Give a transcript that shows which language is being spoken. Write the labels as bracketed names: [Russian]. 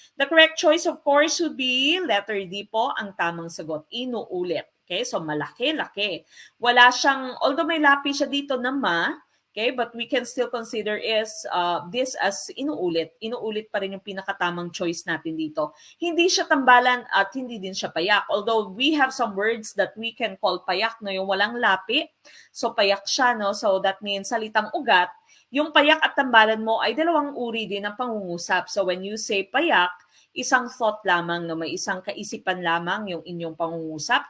[English] The correct choice of course would be letter D po ang tamang sagot, inuulit. Okay, so malaki-laki. Wala siyang, although may lapi siya dito na okay, but we can still consider this as inuulit. [Filipino] Inuulit pa rin yung pinakatamang choice natin dito. Hindi siya tambalan at hindi din siya payak. [English] Although we have some words that we can call payak, no, yung walang lapi. So payak siya, no? So that means salitang ugat. [Filipino] Yung payak at tambalan mo ay dalawang uri din ng pangungusap. So when you say payak, isang thought lamang, no? May isang kaisipan lamang yung inyong pangungusap.